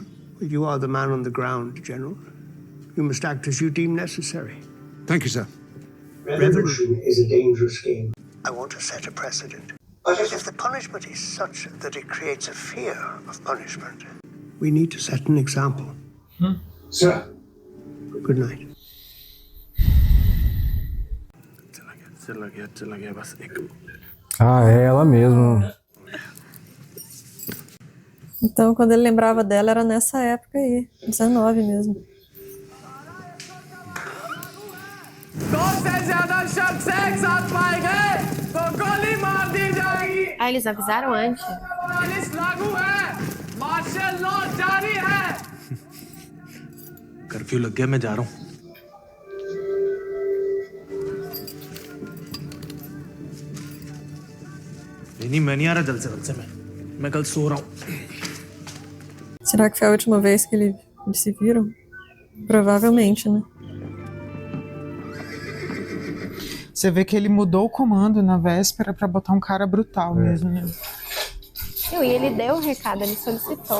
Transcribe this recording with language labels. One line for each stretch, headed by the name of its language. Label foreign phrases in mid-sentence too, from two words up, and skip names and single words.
English: Well, you are the man on the ground, General. You must act as you deem necessary. Thank you, sir. Revolution is a dangerous game. I want to set a precedent. But if the punishment is such that it creates a fear of punishment, we need to set an example. Sir. Good night.
Portuguese: Ah, é ela mesmo. Então, quando ele lembrava dela, era nessa época aí. 19 mesmo. Ah, eles avisaram antes.
Hindi: कर्फ्यू लग गया मैं जा रहा हूँ नहीं मैं नहीं आ रहा जल्द से मैं कल सो रहा हूँ
Portuguese: Será que foi a última vez que eles se viram? Provavelmente, né? Você vê que ele mudou o comando na véspera pra botar um cara brutal mesmo, né? E ele deu o recado, ele solicitou.